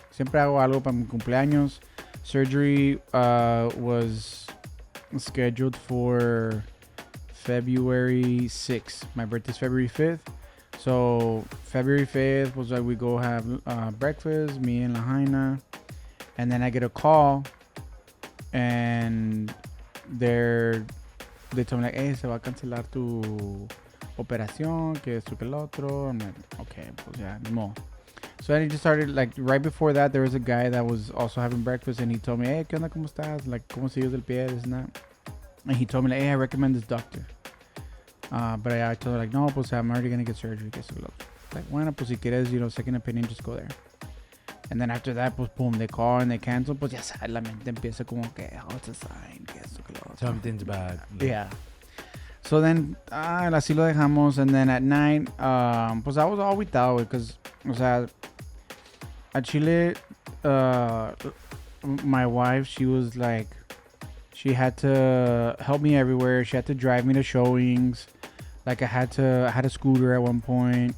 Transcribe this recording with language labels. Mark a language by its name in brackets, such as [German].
[Spanish] Siempre hago algo para mi cumpleaños. [English] Surgery was scheduled for February 6th. My birthday's February 5th. So February 5th was like we go have breakfast, me and Lahaina, and then I get a call, and they told me like, hey, se va a cancelar tu operación, que esto que el otro. I'm like, okay, pues ya, ni modo. So then he just started, like, right before that, there was a guy that was also having breakfast, and he told me, hey, ¿qué onda, cómo estás? Like, ¿cómo sigues del pie, this and that? And he told me, like, hey, I recommend this doctor. But I told her, like, no, pues I'm already going to get surgery. Like, bueno, pues si quieres, second opinion, just go there. And then after that, pues, boom, they call and they cancel. [Spanish] Pues ya sabes, la mente empieza como que, oh, it's a sign, que esto, que lo otro. [English] Something's bad. Yeah. So then, así lo dejamos. And then at night, pues I was all without it. Because, o sea, at Chile, my wife, she was like, she had to help me everywhere. She had to drive me to showings. Like I had a scooter at one point.